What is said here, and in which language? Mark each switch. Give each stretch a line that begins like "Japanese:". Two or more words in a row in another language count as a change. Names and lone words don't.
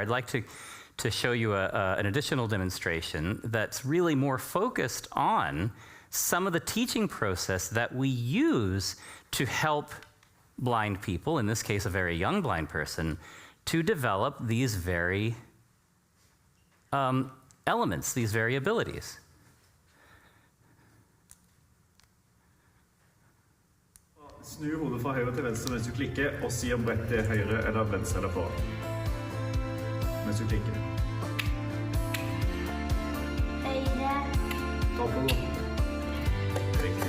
English: I'd like to show you an additional demonstration that's really more focused on some of the teaching process that we use to help blind people, in this case a very young blind person, to develop these very elements, these very abilities.
Norwegian: Snu hodet fra høyre til venstre mens du klikker, og si om brettet er høyre eller venstre eller foran. Mens du klikker. Høyre. Ta på den. Riktig.